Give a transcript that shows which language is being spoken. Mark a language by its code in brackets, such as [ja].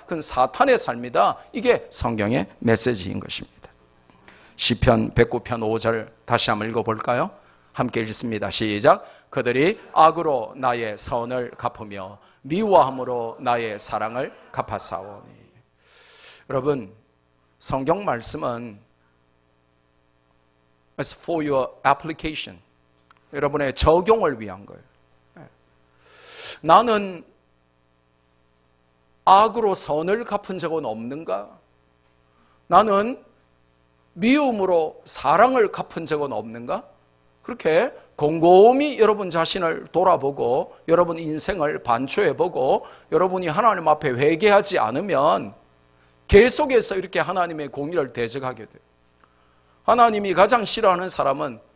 [ko] 그건 사탄의 삶이다. 이게 성경의 메시지인 것입니다. 시편 109편 5절 다시 한번 읽어볼까요? 함께 읽습니다. 시작. 그들이 악으로 나의 선을 갚으며 미워함으로 나의 사랑을 갚아싸우니. 여러분, 성경 말씀은 [en] It's for your application. [ko] 여러분의 적용을 위한 거예요. 나는 악으로 선을 갚은 적은 없는가? 나는 미움으로 사랑을 갚은 적은 없는가? 그렇게 곰곰이 여러분 자신을 돌아보고 여러분 인생을 반추해보고 여러분이 하나님 앞에 회개하지 않으면 계속해서 이렇게 하나님의 공의를 대적하게 돼요. 하나님이 가장 싫어하는 사람은